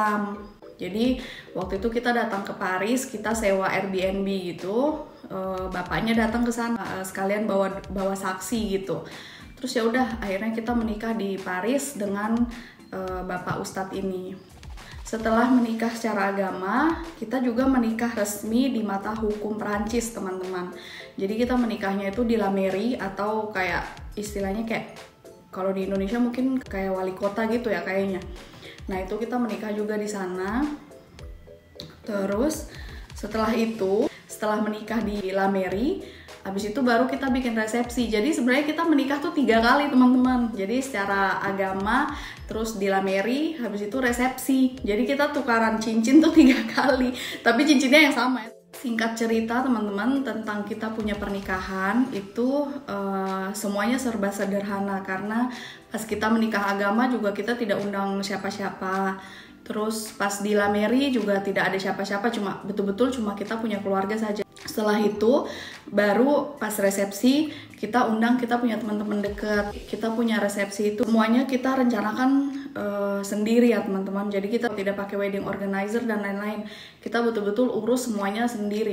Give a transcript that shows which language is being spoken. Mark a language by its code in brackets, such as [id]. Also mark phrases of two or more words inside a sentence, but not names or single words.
[id] Jadi waktu itu kita datang ke Paris, kita sewa Airbnb gitu, bapaknya datang ke sana sekalian bawa saksi gitu. Terus ya udah akhirnya kita menikah di Paris dengan Bapak Ustadz ini. Setelah menikah secara agama, kita juga menikah resmi di mata hukum Perancis, teman-teman. Jadi kita menikahnya itu di [fr] la mairie, [id] atau kayak istilahnya kayak kalau di Indonesia mungkin kayak wali kota gitu ya kayaknya. Nah itu kita menikah juga di sana. Terus setelah menikah di [fr] la mairie, [id] habis itu baru kita bikin resepsi. Jadi sebenarnya kita menikah tuh 3 kali, teman-teman. Jadi secara agama, terus di [fr] la mairie, [id] habis itu resepsi. Jadi kita tukaran cincin tuh 3 kali. Tapi cincinnya yang sama ya. Singkat cerita teman-teman, tentang kita punya pernikahan itu semuanya serba sederhana. Karena pas kita menikah agama juga kita tidak undang siapa-siapa. Terus pas di [fr] la mairie [id] juga tidak ada siapa-siapa, cuma betul-betul cuma kita punya keluarga saja. Setelah itu baru pas resepsi kita punya teman-teman dekat. Kita punya resepsi itu semuanya kita rencanakan sendiri ya teman-teman. Jadi kita tidak pakai [en] wedding organizer [id] dan lain-lain. Kita betul-betul urus semuanya sendiri.